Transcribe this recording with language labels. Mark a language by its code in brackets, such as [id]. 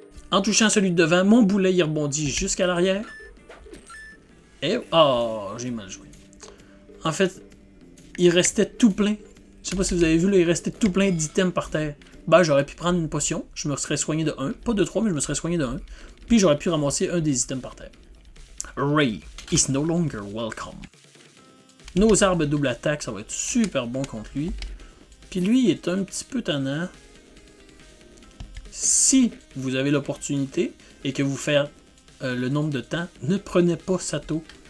[fr] En touchant celui de devant, mon boulet, il rebondit jusqu'à l'arrière. Et... oh, j'ai mal joué. En fait, il restait tout plein. Je sais pas si vous avez vu, là, il restait tout plein d'items par terre. Ben, j'aurais pu prendre une potion, je me serais soigné de 1. Pas de 3, mais je me serais soigné de 1. Puis j'aurais pu ramasser un des items par terre. [en] Ray is no longer welcome. [fr] Nos arbres double attaque, ça va être super bon contre lui. Puis lui, il est un petit peu tannant. Si vous avez l'opportunité et que vous faites le nombre de temps, ne prenez pas Sato.